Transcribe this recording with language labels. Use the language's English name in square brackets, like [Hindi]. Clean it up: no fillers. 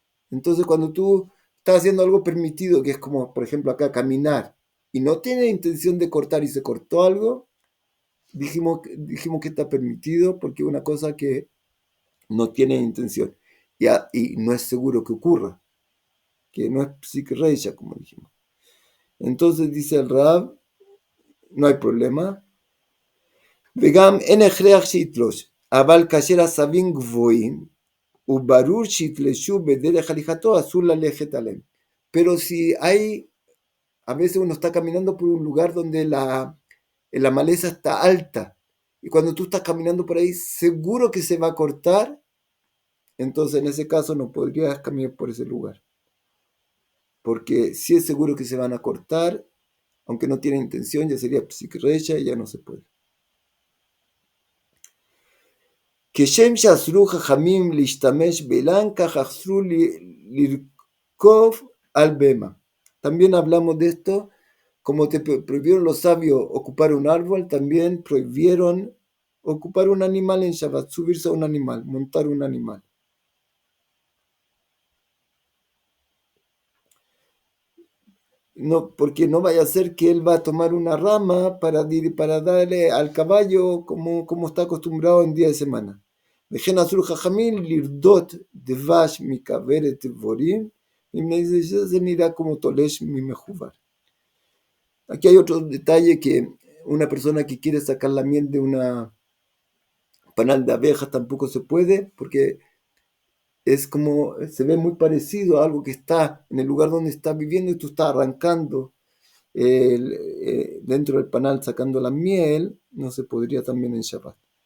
[Spanish] Entonces cuando tú estás haciendo algo permitido, que es como por ejemplo acá caminar, y no tiene intención de cortar y se cortó algo, dijimos que está permitido porque es una cosa que no tiene intención y no es seguro que ocurra. que no es psik reisha, como dijimos. Entonces dice el Rab, no hay problema. [Hebrew] וגם אין הכרח שיתלוש, אבל כאשר הסבים גבוהים, וברור שיתלשו בדרך הליכתו, אסור ללכת עליהם. [Spanish] Pero si hay, a veces uno está caminando por un lugar donde la maleza está alta, y cuando tú estás caminando por ahí, seguro que se va a cortar, entonces en ese caso no podrías caminar por ese lugar. Porque si es seguro que se van a cortar, aunque no tiene intención, ya sería psikrecha y ya no se puede. [Hebrew] כשם שאסרו חכמים להשתמש באילן, כך אסרו לרכוב על בהמה. [Spanish] También hablamos de esto, como te prohibieron los sabios ocupar un árbol, también prohibieron ocupar un animal en Shabbat, subirse a un animal, montar un animal. No, porque no vaya a ser que él va a tomar una rama para darle al caballo como está acostumbrado en día de semana. [Hebrew] וכן אסור חכמים לרדות דבש מכוורת דבורים, מפני זה נראה כמו תולש ממחובר. [Spanish] Aquí hay otro detalle, que una persona que quiere sacar la miel de una panal de abejas tampoco se puede, porque es como, se ve muy parecido a algo que está en el lugar donde está viviendo y tú estás arrancando dentro del panal sacando la miel, no se podría también en Shabbat.